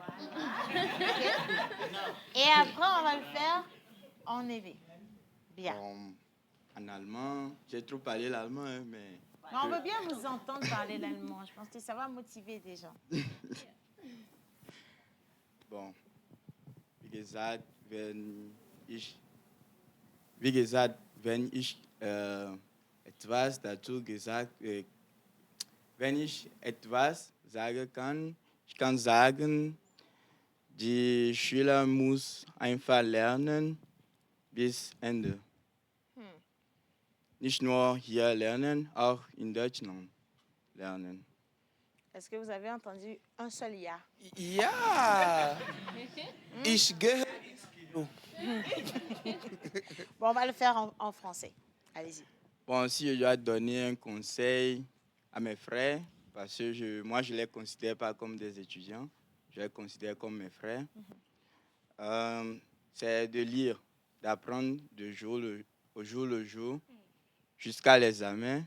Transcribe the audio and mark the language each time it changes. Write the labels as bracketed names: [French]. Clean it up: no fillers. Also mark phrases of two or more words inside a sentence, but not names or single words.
[French] Et après, on va le faire en EV. Bien. Bon, en allemand, j'ai trop parlé l'allemand, hein, mais... On veut bien vous entendre parler l'allemand. Je pense que ça va motiver des gens. Bon. [German] Wie gesagt, wenn ich etwas dazu gesagt, wenn ich etwas sagen kann, ich kann sagen, die Schüler müssen einfach lernen bis Ende. Nicht nur hier lernen, auch in Deutschland lernen. [French] Est-ce que vous avez entendu un seul ya? [German] Ja! Ich gehe ins Kino. [French] Bon, on va le faire en français. Allez-y. Bon, si je dois donner un conseil à mes frères, parce que moi, je ne les considère pas comme des étudiants, je les considère comme mes frères, c'est de lire, d'apprendre de jour au jour, jusqu'à l'examen.